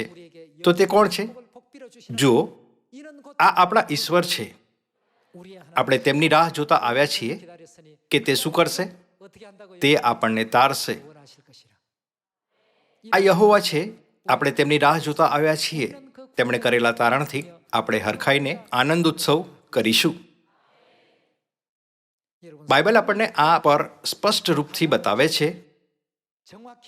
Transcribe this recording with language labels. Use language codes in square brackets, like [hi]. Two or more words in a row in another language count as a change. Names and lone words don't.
[ko] 우리에게 [gu] તો તે કોણ છે? [ko] 복을 복비로 주시는 [gu] જુઓ, [ko] 이는 곧 [gu] આ આપણા ઈશ્વર છે. [ko] 우리의 하나님 [gu] આપણે તેમની રાહ જોતા આવ્યા છીએ [ko] 기다렸으니 [gu] કે તે શું કરશે. [ko] 어떻게 한다고 [gu] તે આપણને તારશે. [ko] 원하실 것이라. [gu] આ યહોવા છે. આપણે તેમની રાહ જોતા આવ્યા છીએ. તેમણે કરેલા તારણથી આપણે હરખાઈને આનંદ ઉત્સવ કરીશું. [ko] 여러분 [gu] બાઇબલ આપણને આ પર સ્પષ્ટ રૂપથી બતાવે છે. [ko] 정확히